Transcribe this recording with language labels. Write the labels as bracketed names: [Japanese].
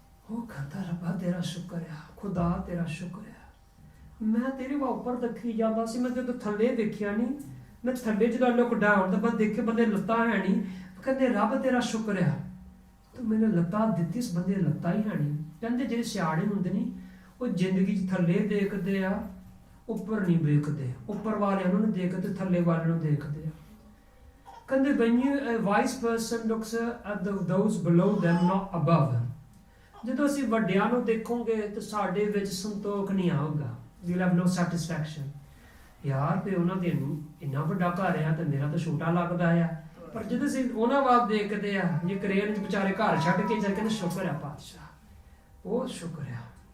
[Punjabi] ਉਹ ਕਹਿੰਦਾ ਰੱਬਾ ਤੇਰਾ ਸ਼ੁਕਰ ਆ, ਖੁਦਾ ਤੇਰਾ ਸ਼ੁਕਰ ਆ, ਮੈਂ ਤੇਰੇ ਵਾ ਉੱਪਰ ਦੇਖੀ ਜਾਂਦਾ ਸੀ, ਮੈਂ ਜਦੋਂ ਥੱਲੇ ਦੇਖਿਆ ਨਹੀਂ, ਮੈਂ ਥੱਲੇ ਜਦੋਂ [English] look down [Punjabi] ਤਾਂ ਮੈਂ ਦੇਖੇ ਬੰਦੇ ਲੱਤਾਂ ਹੈ ਨਹੀਂ। ਕਹਿੰਦੇ ਰੱਬ ਤੇਰਾ ਸ਼ੁਕਰ ਆ, ਤੂੰ ਮੈਨੂੰ ਲੱਤਾਂ ਦਿੱਤੀ, ਇਸ ਬੰਦੇ ਲੱਤਾਂ ਹੀ ਹੈ ਨਹੀਂ। ਕਹਿੰਦੇ ਜਿਹੜੇ ਸਿਆਣੇ ਹੁੰਦੇ ਨਹੀਂ, ਉਹ ਜ਼ਿੰਦਗੀ 'ਚ ਥੱਲੇ ਦੇਖਦੇ ਆ, ਉੱਪਰ ਨਹੀਂ ਵੇਖਦੇ, ਉੱਪਰ ਵਾਲਿਆਂ ਨੂੰ ਨਹੀਂ ਦੇਖਦੇ, ਥੱਲੇ ਵਾਲਿਆਂ ਨੂੰ ਦੇਖਦੇ ਆ। [English] ਕਹਿੰਦੇ when a wise person looks at those below them, not above them। [Punjabi] ਜਦੋਂ ਅਸੀਂ ਵੱਡਿਆਂ ਨੂੰ ਦੇਖੋਗੇ ਤਾਂ ਸਾਡੇ ਵਿੱਚ ਸੰਤੋਖ ਨਹੀਂ ਆਊਗਾ, [English] we'll have no satisfaction। [Punjabi] ਯਾਰ ਤੇ ਉਹਨਾਂ ਦੇ ਇੰਨਾ ਵੱਡਾ ਘਰ ਆ ਤੇ ਮੇਰਾ ਤਾਂ ਛੋਟਾ ਲੱਗਦਾ ਆ। ਪਰ ਜਦੋਂ ਅਸੀਂ ਉਹਨਾਂ ਵੱਲ ਦੇਖਦੇ ਆ, ਜੇ ਕਰੇਨ 'ਚ ਵਿਚਾਰੇ ਘਰ ਛੱਡ ਕੇ ਚੱਲ, ਕਹਿੰਦੇ ਸ਼ੁਕਰ ਆ ਪਾਤਸ਼ਾਹ, ਬਹੁਤ ਸ਼ੁਕਰ ਆ।